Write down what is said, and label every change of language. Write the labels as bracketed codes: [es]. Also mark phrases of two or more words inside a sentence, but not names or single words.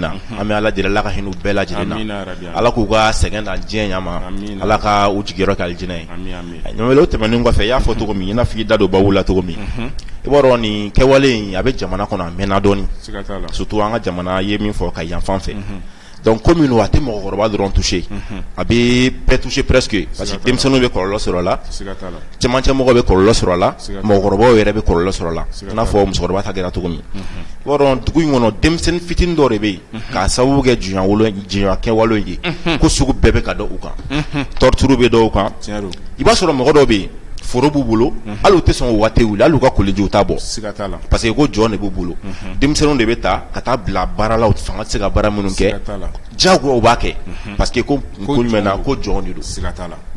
[bm] na an bɛ Ala deli Ala ka hinɛ u bɛɛ lajɛlen na Ala k'u ka sɛgɛn na diɲɛ ɲɛma Ala ka u jigiyɔrɔ kɛ alijinɛ ye ɲamele o tɛmɛnen kɔfɛ i y'a fɔ cogo min i n'a fɔ i da don babu la cogo min i b'a dɔn nin kɛwale in a bɛ jamana kɔnɔ a mɛnna dɔɔni surtout an ka jamana ye min fɔ ka yanfan fɛ [fr] donc comme nous [bm] a tɛ mɔgɔkɔrɔba dɔrɔn touché a bɛ bɛɛ [fr] touché presque parce que [bm] denmisɛnninw bɛ kɔlɔlɔ sɔrɔ a la cɛmancɛ mɔgɔw bɛ kɔlɔlɔ sɔrɔ a la mɔgɔkɔrɔbaw yɛrɛ bɛ kɔlɔlɔ sɔrɔ a la i n'a fɔ musokɔrɔba ta kɛra cogo min i b'a dɔn dugu in kɔnɔ denmisɛnnin fitinin dɔ de bɛ yen k'a sababu kɛ jɔnya kɛwale ye ko sugu bɛɛ bɛ ka da u kan torture bɛ dɔw kan i b'a sɔrɔ mɔgɔ dɔw bɛ yen foro b'u bolo hali u tɛ sɔn o waati wuli hali u ka kolejiw t'a bɔ [fr] parce que [bm] ko jɔn de b'u bolo denmisɛnninw de bɛ taa ka taa bila baara la u fanga tɛ se ka baara minnu kɛ diyagoya u b'a kɛ [fr] parce que [bm] ko jumɛn na ko jɔn de don